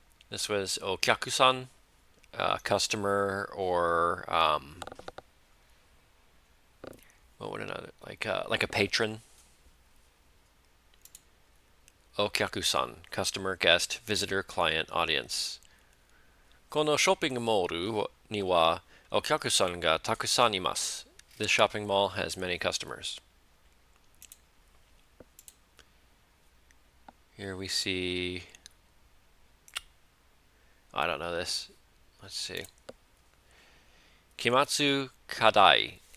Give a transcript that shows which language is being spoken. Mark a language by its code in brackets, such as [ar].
[en] This was okyaku-san, customer, or what would another like a patron. Okyaku-san, customer, guest, visitor, client, audience. [ja] このショッピングモールにはお客さんがたくさんいます。 [en] This shopping mall has many customers. Here we see. I don't know this. Let's see. Kimatsu Kadai.